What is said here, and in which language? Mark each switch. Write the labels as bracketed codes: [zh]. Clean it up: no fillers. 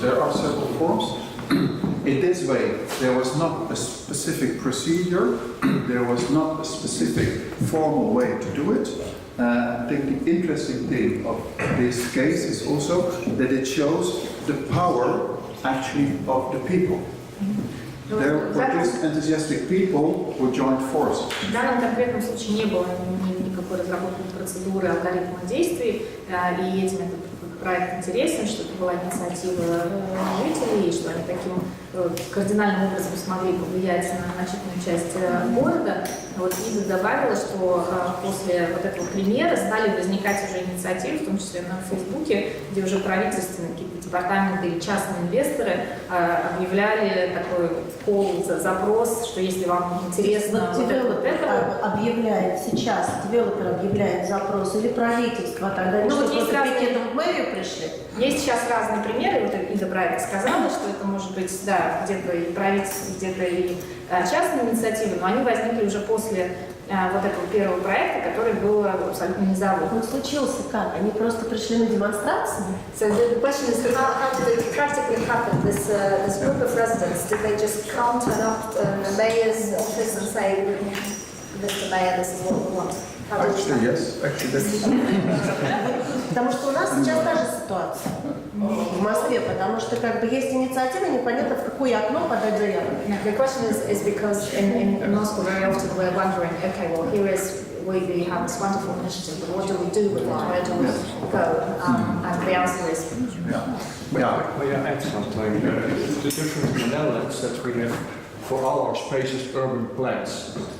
[en] There are several forms. In this way, there was not a specific procedure, there was not a specific formal way to do it. I think the interesting thing of this case is also that it shows the power actually of the people. There were just enthusiastic people who joined forces. [ru] В данном конкретном случае не было никакой разработанной процедуры, алгоритма действий, и этим этот проект интересен, что это была инициатива жителей, и что они таким кардинальным образом смогли повлиять на значительную часть города. Вот Ида добавила, что после вот этого примера стали возникать уже инициативы, в том числе на Фейсбуке, где уже правительственные какие-то департаменты или частные инвесторы объявляли такой колл, запрос, что если вам интересно вот это объявляет сейчас, девелопер объявляет запрос или правительство, тогда они что, просто пикетом в мэрию пришли? Есть сейчас разные примеры, вот Ида про это сказала, что это может быть, да, где-то и правительство, где-то и частные инициативы, но они возникли уже после вот этого первого проекта, который был абсолютно низовой. Он случился как? Они просто пришли на демонстрацию? [en] So the question is, how did it practically happen? This group of residents, did they just come turn up the mayor's office and say, Mr. Mayor, this is what we want? Actually, yes. Actually, that's... [ru] Потому что у нас сейчас та же ситуация в Москве, потому что как бы есть инициатива, непонятно в какое окно подать заявку. [en] The question is because in Moscow very often we're wondering, okay, well here is we have this wonderful initiative, but what do we do with it? Where do we go? And the answer is May I add something? The difference in the Netherlands that we have for all our spaces urban plans.